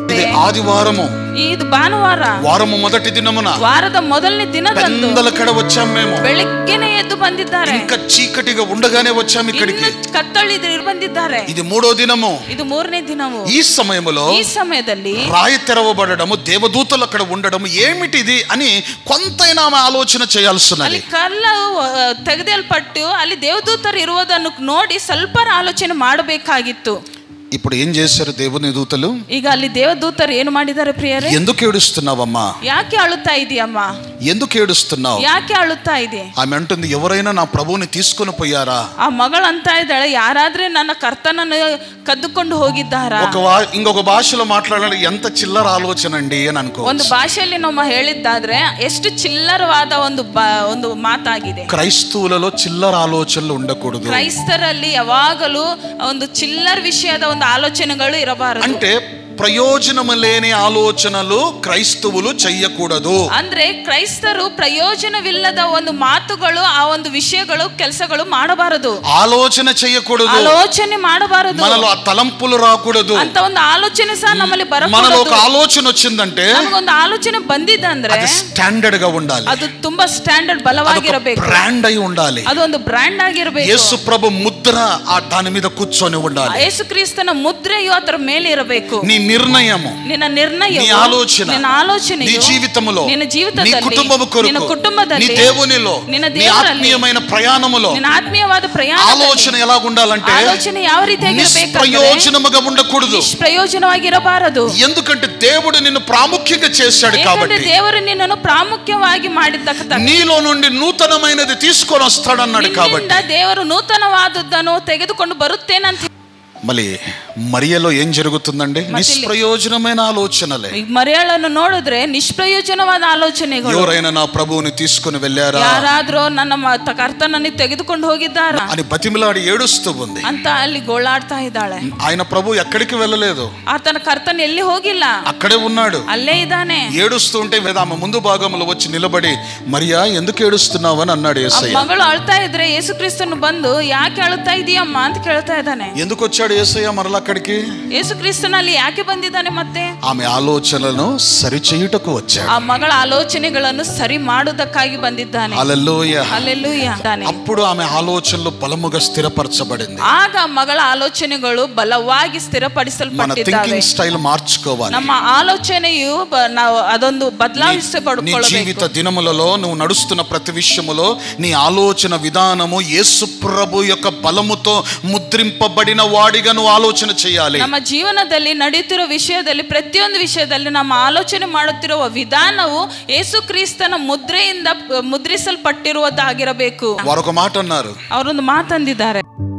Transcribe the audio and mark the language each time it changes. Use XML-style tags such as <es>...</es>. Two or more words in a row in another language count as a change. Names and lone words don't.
<te>ఆదివారము, ఇది భానువార, వారము మొదటి దినమున,</te> <kn>వాರದ ಮೊದಲನೇ ದಿನದಂದು</kn> <te>పెందల కడ వచ్చాం మేము.</te> <kn>ಬೆಳಗ್ಗೆನೇ ಎದ್ದು ಬಂದಿದ್ದಾರೆ.</kn> <te>ఇంకా చీకటిగా ఉండగానే వచ్చాం ఇక్కడికి.</te> <kn>ಕತ್ತಲಿದ್ರು ಬಂದಿದ್ದಾರೆ.</kn> <te>ఇది మూడో దినము.</te> <kn>ಇದು ಮೂರನೇ ದಿನವು. ಈ ಸಮಯದಲ್ಲಿ</kn> <te>రాయి తెరవబడడము, దేవదూతలు అక్కడ ఉండడము ఏమిటిది అని కొంతైనా ఆలోచన చేయాల్సినది.</te> <kn>ಅಲ್ಲಿ ಕಲ್ಲು ತೆಗೆದಲ್ಪಟ್ಟು ಅಲ್ಲಿ ದೇವದೂತರು ಇರುವುದನ್ನು ನೋಡಿ ಸ್ವಲ್ಪ ಆಲೋಚನೆ ಮಾಡಬೇಕಾಗಿತ್ತು.</kn> <te>ఇప్పుడు ఏం చేశారు దేవుని దూతలు?</te> <kn>ಈಗ ಅಲ್ಲಿ ದೇವದೂತರು ಏನು ಮಾಡಿದ್ದಾರೆ ಪ್ರಿಯರೇ?</kn> <te>ఎందుకు ఏడుస్తున్నావమ్మా?</te> <kn>ಯಾಕೆ ಅಳುತ್ತಾ ಇದೀಯಮ್ಮ?</kn> <te>ఎందుకు ఏడుస్తున్నావు?</te> <kn>ಯಾಕೆ ಅಳುತ್ತಾ ಇದೆ?</kn> <te>ఆమె అంటుంది, ఎవరైనా నా ప్రభువుని తీసుకొని పోయారా?</te> <kn>ಆ ಮಗಳು ಅಂತಾ ಇದ್ದಾಳೆ, ಯಾರಾದ್ರೆ ನನ್ನ ಕರ್ತನನ್ನು ಕದ್ದುಕೊಂಡು ಹೋಗಿದ್ದಾರಾ?</kn> <te>ఇంకొక భాషలో మాట్లాడాలి, ఎంత చిల్లర ఆలోచన అండి అని అనుకో.</te> <kn>ಒಂದು ಭಾಷೆಯಲ್ಲಿ ನಾವು ಹೇಳಿದ್ದಾದ್ರೆ ಎಷ್ಟು ಚಿಲ್ಲರವಾದ ಒಂದು ಮಾತಾಗಿದೆ.</kn> <te>క్రైస్తవులలో చిల్లర ఆలోచనలు ఉండకూడదు.</te> <kn>ಕ್ರೈಸ್ತರಲ್ಲಿ ಯಾವಾಗಲೂ ಒಂದು ಚಿಲ್ಲರ ವಿಷಯದ ಒಂದು ಆಲೋಚನೆಗಳು ಇರಬಾರದು.</kn> <te>అంటే ప్రయోజనము లేని ఆలోచనలు క్రైస్తవులు చెయ్యకూడదు.</te> <kn>ಅಂದ್ರೆ ಕ್ರೈಸ್ತರು ಪ್ರಯೋಜನವಿಲ್ಲದ ಒಂದು ಮಾತುಗಳು, ಆ ಒಂದು ವಿಷಯಗಳು, ಕೆಲಸಗಳು ಮಾಡಬಾರದು.</kn> <te>ఆలోచన చెయ్యకూడదు,</te> <kn>ಆಲೋಚನೆ ಮಾಡಬಾರದು.</kn> <te>మనలో ఆ తలంపులు రాకూడదు.</te> <kn>ಅಂತ ಒಂದು ಆಲೋಚನೆ ಸಹ ನಮ್ಮಲ್ಲಿ ಬರಕೂಡದು.</kn> <te>మనలో ఒక ఆలోచన వచ్చిందంటే,</te> <kn>ನಮಗೊಂದು ಆಲೋಚನೆ ಬಂದಿದ್ದಂದ್ರೆ</kn> <te>అది స్టాండర్డ్ గా ఉండాలి.</te> <kn>ಅದು ತುಂಬಾ ಸ್ಟ್ಯಾಂಡರ್ಡ್ ಬಲವಾಗಿರಬೇಕು.</kn> <te>బ్రాండ్ అయి ఉండాలి.</te> <kn>ಅದು ಒಂದು ಬ್ರಾಂಡ್ ಆಗಿರಬೇಕು.</kn> <te>ಯೇಸು ప్రభు ముద్ర దాని మీద కూర్చొని ఉండాలి.</te> <kn>ಯೇಸು ಕ್ರಿಸ್ತನ ಮುದ್ರೆಯು ಅದರ ಮೇಲೆ ಇರಬೇಕು.</kn> <te>నీ నిర్ణయము,</te> <kn>ನಿನ್ನ ನಿರ್ಣಯ,</kn> <te>నీ ఆలోచన,</te> <kn>ನಿನ್ನ ఆలోచನೆ,</kn> <te>నీ జీవితములో,</te> <kn>ನಿನ್ನ ಜೀವಿತದಲ್ಲಿ,</kn> <te>నీ కుటుంబము కొరకు,</te> <kn>ನಿನ್ನ కుటుంబದಲ್ಲಿ,</kn> <te>నీ దేవునిలో,</te> <kn>ನಿನ್ನ</kn> <te>నీ</te> <kn>ದೇವರಲ್ಲಿ,</kn> <te>ఆత్మీయమైన ప్రయాణములో,</te> <kn>ನಿನ್ನ ಆತ್ಮೀಯವಾದ ಪ್ರಯಾಣ</kn> <te>ఆలోచన ఎలా ఉండాలంటే</te> <kn>ఆలోచನೆ ಯಾವ ರೀತಿಯಾಗಿರಬೇಕು?</kn> <te>ప్రయోజనముగా ఉండకూడదు.</te> <kn>ನಿಷ್ಪ್ರಯೋಜನವಾಗಿರಬಾರದು.</kn> <te>ఎందుకంటే దేవుడు నిన్ను ప్రాముఖ్యంగా చేశాడు కాబట్టి.</te> <kn>ದೇವರು నిನ್ನನ್ನು ಪ್ರಾಮುಖ್ಯವಾಗಿ ಮಾಡಿದ್ದಕ್ಕೆ</kn> <te>నీలో నుండి నూతనమైనది తీసుకొని వస్తాడన్నాడు కాబట్టి.</te> <kn>ದೇವರು ನೂತನವಾದದ್ದನ್ನು ತೆಗೆದುಕೊಂಡು ಬರುತ್ತೇನಂತ.</kn> <te>మళ్ళీ మరియలో ఏం జరుగుతుందండి? నిష్ప్రయోజనమైన ఆలోచనలే.</te> <kn>మరియలను ನೋಡಿದ್ರೆ ನಿಷ್ಪ್ರಯೋಜನವಾದ ಆಲೋಚನೆಗಳು.</kn> <te>ఎవరైనా నా ప్రభువుని తీసుకొని వెళ్ళారా?</te> <kn>ಯಾರಾದ್ರೂ ನನ್ನ ಕರ್ತನನ್ನು ತೆಗೆದುಕೊಂಡು ಹೋಗಿದ್ದಾರಾ</kn> <te>అని బతిమిలాడి ఏడుస్తూ ఉంది.</te> <kn>ಅಂತ ಅಲ್ಲಿ ಗೋಳಾಡ್ತಾ ಇದ್ದಾಳೆ.</kn> <te>ఆయన ప్రభు ఎక్కడికి వెళ్ళలేదు.</te> <kn>ಆತನ ಕರ್ತನ ಎಲ್ಲಿ ಹೋಗಿಲ್ಲ,</kn> <te>అక్కడే ఉన్నాడు,</te> <kn>ಅಲ್ಲೇ ಇದ್ದಾನೆ.</kn> <te>ఏడుస్తూ ఉంటే ఆమె ముందు భాగంలో వచ్చి నిలబడి, మరియా ఎందుకు ఏడుస్తున్నావు అని అన్నాడు యేసయ్య.</te> <kn>ಮಗಳು ಅಳ್ತಾ ಇದ್ರೆ ಯೇಸು ಕ್ರಿಸ್ತನು ಬಂದು ಯಾಕೆ ಅಳ್ತಾ ಇದೀಯಮ್ಮ ಅಂತ ಕೇಳ್ತಾ ಇದ್ದಾನೆ.</kn> <te>ఎందుకు వచ్చాడు యేసయ్య మరల అక్కడికి?</te> <kn>ಯೇಸು ಕ್ರಿಸ್ತನಲ್ಲಿ ಯಾಕೆ ಬಂದಿದ್ದಾನೆ? ಮತ್ತೆ</kn> <te>ఆమె ఆలోచనలను సరిచేయుటకు వచ్చాడు.</te> <kn>ಆ ಮಗಳ ಆಲೋಚನೆಗಳನ್ನು ಸರಿ ಮಾಡುವುದಕ್ಕಾಗಿ ಬಂದಿದ್ದಾನೆ.</kn> <te>హల్లెలూయా, హల్లెలూయా. అప్పుడు ఆమె ఆలోచనలు బలముగా స్థిరపరచబడింది.</te> <kn>ಆಗ ಮಗಳ ಆಲೋಚನೆಗಳು ಬಲವಾಗಿ ಸ್ಥಿರಪಡಿಸಲ್ಪಟ್ಟಿದ್ದಾವೆ.</kn> <te>మన</te> <en>thinking style</en> <te>మార్చుకోవాలి.</te> <kn>ನಮ್ಮ ಆಲೋಚನೆಯು ನಾವು ಅದೊಂದು ಬದಲಾಯಿಸಪಡಿಕೊಳ್ಳಬೇಕು.</kn> <te>నీ జీవిత దినములలో నువ్వు నడుస్తున్న ప్రతి విషయములో నీ ఆలోచన విధానము యేసు ప్రభు యొక్క బలముతో ముద్రింపబడిన వాడిగా నువ్వు ఆలోచన చేయాలి.</te> <kn>ನಮ್ಮ ಜೀವನದಲ್ಲಿ ನಡೆಯುತ್ತಿರುವ ವಿಷಯದಲ್ಲಿ, ಪ್ರತಿಯೊಂದು ವಿಷಯದಲ್ಲಿ ನಮ್ಮ ಆಲೋಚನೆ ಮಾಡುತ್ತಿರುವ ವಿಧಾನವು ಯೇಸು ಕ್ರಿಸ್ತನ ಮುದ್ರೆಯಿಂದ ಮುದ್ರಿಸಲ್ಪಟ್ಟಿರುವುದಾಗಿರಬೇಕು.</kn> <te>వారొక మాట అన్నారు,</te> <kn>ಅವರೊಂದು ಮಾತಂದಿದ್ದಾರೆ.</kn>